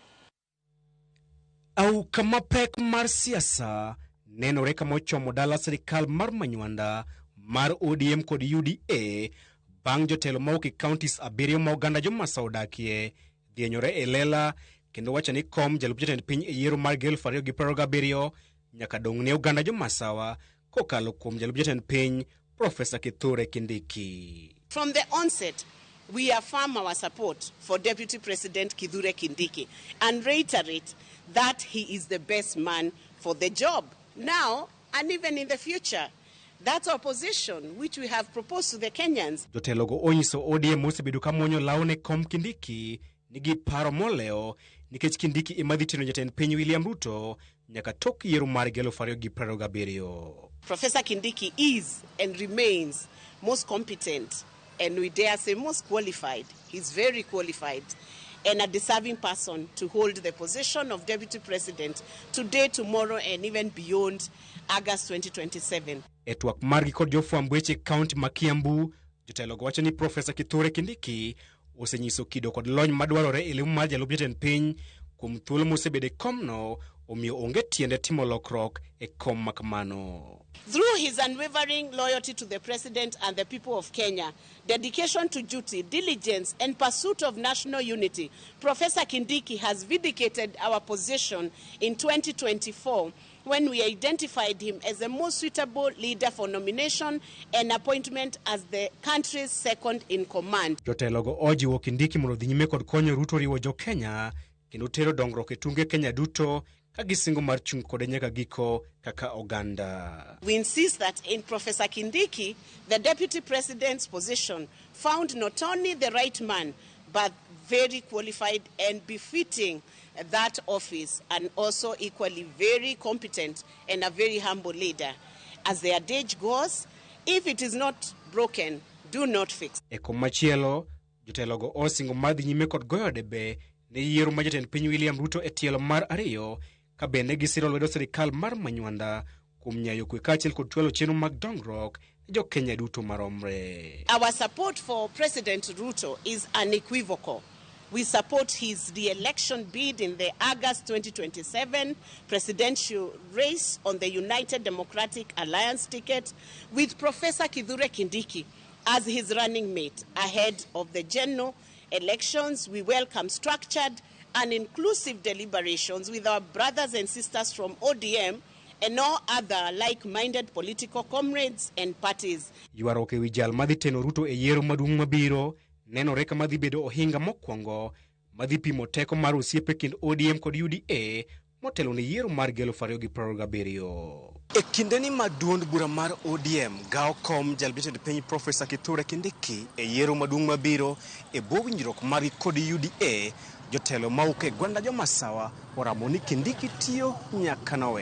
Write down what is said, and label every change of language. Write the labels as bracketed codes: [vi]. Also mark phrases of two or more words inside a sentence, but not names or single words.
[luo] Au kama pek mar siasa nenore kama ochomo dala sirikal mar Manywanda mar ODM kod UDA bang' jotelo mawuok e counties abiriyo ma oganda jomasawa odakie dhienyore e lela kendo wacho ni kom jalup jatend piny e yiero mar 2027 nyaka dong' ne oganda jomasawa kokalo kuom jalup jatend piny Professor Kithure Kindiki. [en] From the onset, we affirm our support for Deputy President Kithure Kindiki and reiterate that he is the best man for the job now and even in the future. That's our position, which we have proposed to the Kenyans. [luo] Jotelogo onyiso ODM osebedo ka muonyo lawne kom Kindiki nigi paro moleo nikech Kindiki ema dhi teno jatend piny William Ruto nyaka tok yiero mar 2027. [en] Professor Kindiki is and remains most competent and we dare say most qualified. He's very qualified and a deserving person to hold the position of Deputy President today, tomorrow and even beyond August 2027. [luo] E twak margi kod jofwamb weche kaunti ma Kiambu, jotelogo wacho ni Professor Kithure Kindiki osenyiso kido kod lony madwarore e lemo mar jalup jatend piny kuom thuolo mosebedo e komno omiyo onge tiende timo lokruok e kom makamano. [en] Through his unwavering loyalty to the President and the people of Kenya, dedication to duty, diligence, and pursuit of national unity, Professor Kindiki has vindicated our position in 2024 when we identified him as the most suitable leader for nomination and appointment as the country's second in command. [luo] Jotelogo ojiwo Kindiki mondo dhi nyime kod konyo Ruto riwo jo Kenya kendo tero dongruok e tunge Kenya duto ka gisingo mar chung' kode nyaka giko kaka oganda. [en] We insist that in Professor Kindiki, the Deputy President's position found not only the right man, but very qualified and befitting that office, and also equally very competent and a very humble leader. As the adage goes, if it is not broken, do not fix. [luo] E komachielo, jotelogo osingo madhi nyime kod goyo debe ne yiero ma jatend piny William Ruto e tielo mar ariyo ka bende gisiro lwedo sirikal mar Manywanda kuom nyayo kwe kaachiel kod chwalo chenro mag dongruok ne jo Kenya duto maromre. [en] Our support for President Ruto is unequivocal. We support his re-election bid in the August 2027 presidential race on the United Democratic Alliance ticket with Professor Kithure Kindiki as his running mate. Ahead of the general elections, we welcome structured and inclusive deliberations with our brothers and sisters from ODM and all other like-minded political comrades and parties. [luo] Ywaruok ewi jal madhi teno Ruto e yiero maduong' mabiro nenore ka madhi bedo ohinga mokwongo madhi pimo teko mar osiepe kind ODM kod UDA motelo ne yiero mar 2027. E kindeni ma duond bura mar ODM gawo kom jalbetend piny Professor Kithure Kindiki e yiero maduong' mabiro e bwo winjruok margi kod UDA, jotelo mauke gwanda jomasawa oramo ni Kindiki tiyo nyaka nowe.